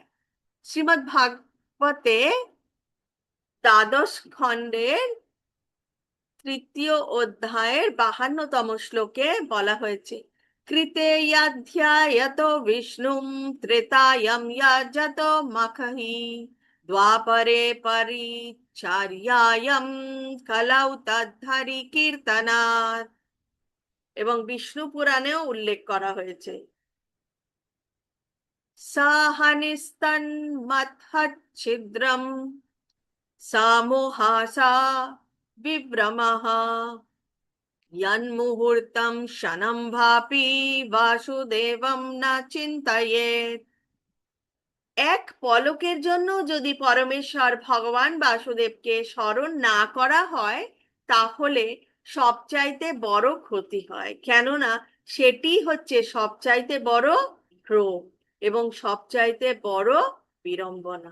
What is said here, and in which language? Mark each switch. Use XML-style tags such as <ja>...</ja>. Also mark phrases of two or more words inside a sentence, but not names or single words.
<bn>শ্রীমদ্ ভাগবতে দ্বাদশ খণ্ডের তৃতীয় অধ্যায়ের 52তম শ্লোকে বলা হয়েছে,</bn> <sa>কৃতে ইয়াধ্যায়ত বিষ্ণুম ত্রেতায়ম ইয়াজত মখহি দ্বাপরে পরিচার্যায়ম কলৌ তদ্ধরি কীর্তনাৎ।</sa> <bn>এবং বিষ্ণু পুরাণেও উল্লেখ করা হয়েছে,</bn> <sa>সাহানিস্তন মথচ্ছিদ্রম সামোহাসা বিভ্রমঃ यन्मुहूर्तं क्षणं भापि वासुदेवं न चिन्तयेत्।</sa> <bn>এক পলকের জন্য যদি পরমেশ্বর ভগবান বাসুদেবকে স্মরণ না করা হয়, তাহলে সবচাইতে বড় ক্ষতি হয়, কেননা সেটি হচ্ছে সবচাইতে বড় ভ্রম এবং সবচাইতে বড় বিড়ম্বনা।</bn>